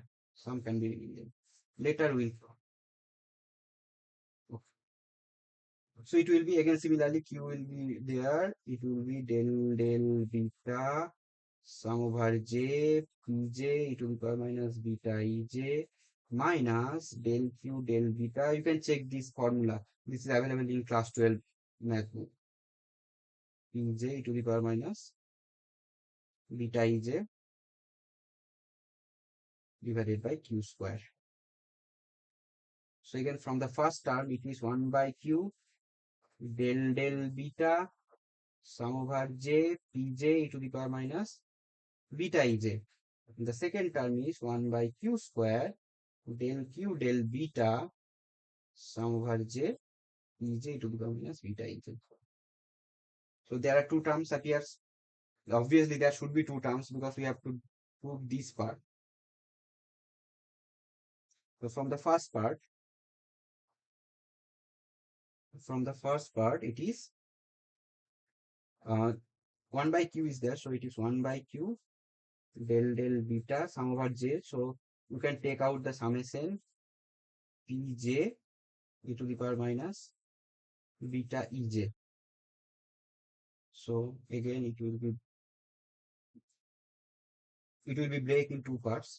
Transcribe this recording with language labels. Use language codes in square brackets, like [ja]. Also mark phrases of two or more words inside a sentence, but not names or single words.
[en] Some can be removed. Later we'll. Okay. So it will be again similarly, Q will be there. It will be del del beta sum over j pj e to the power minus beta ej minus del q del beta. You can check this formula. This is available in class 12 math book. Pj e to the power minus beta ej divided by q square. So again, from the first term, it is 1 by q del del beta sum over j pj e to the power minus beta ej. The second term is 1 by q square del q del beta sum over j pj e to the power minus beta ej. So there are two terms appears. Obviously, there should be two terms because we have to prove this part. So from the first part, it is 1 by q is there, so it is 1 by q del del beta sum over j. So you can take out the summation pj e to the power minus beta ej. So again, it will be break in two parts.